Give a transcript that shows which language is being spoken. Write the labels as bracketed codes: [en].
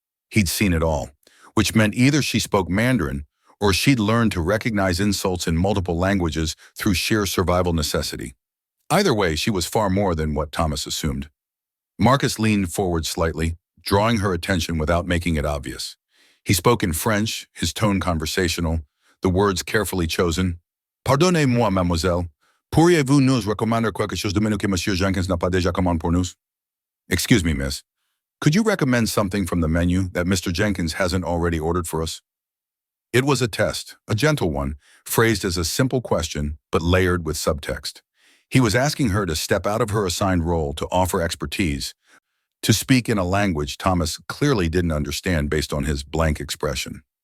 [en] He'd seen it all, which meant either she spoke Mandarin or she'd learned to recognize insults in multiple languages through sheer survival necessity. Either way, she was far more than what Thomas assumed. Marcus leaned forward slightly, drawing her attention without making it obvious. He spoke in French, his tone conversational, the words carefully chosen. [fr] Pardonnez-moi, mademoiselle. Pourriez-vous nous recommander quelque chose de menu que Monsieur Jenkins n'a pas déjà commandé pour nous? [en] Excuse me, miss. Could you recommend something from the menu that Mr. Jenkins hasn't already ordered for us? It was a test, a gentle one, phrased as a simple question, but layered with subtext. He was asking her to step out of her assigned role to offer expertise, to speak in a language Thomas clearly didn't understand based on his blank expression.